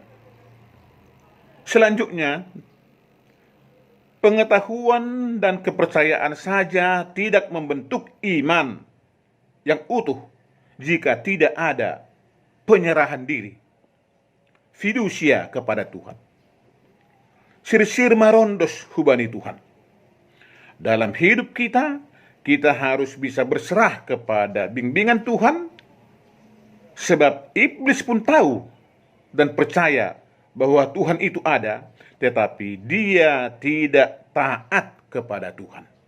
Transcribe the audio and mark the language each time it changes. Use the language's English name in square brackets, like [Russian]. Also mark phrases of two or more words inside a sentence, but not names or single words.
[Indonesian] Selanjutnya, pengetahuan dan kepercayaan saja tidak membentuk iman yang utuh jika tidak ada penyerahan diri, fidusia kepada Tuhan. [Batak Simalungun] Sir marondos hubani Tuhan. [Indonesian] Dalam hidup kita harus bisa berserah kepada bimbingan Tuhan, sebab iblis pun tahu dan percaya bahwa Tuhan itu ada, tetapi dia tidak taat kepada Tuhan.